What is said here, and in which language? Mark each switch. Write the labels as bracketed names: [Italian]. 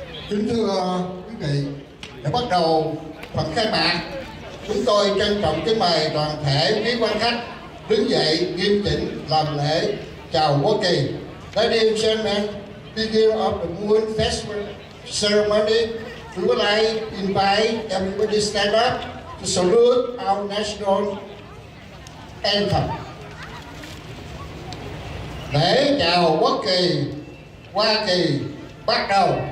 [Vietnamese] Kính thưa quý vị, để bắt đầu phần khai mạc, chúng tôi trân trọng kính mời toàn thể quý quan khách đứng dậy nghiêm chỉnh làm lễ chào quốc kỳ. [English] Ladies and gentlemen, beginning of the Moon Festival ceremony, we would like to invite everybody stand up to salute our national anthem. [Vietnamese] Lễ chào quốc kỳ Hoa Kỳ bắt đầu.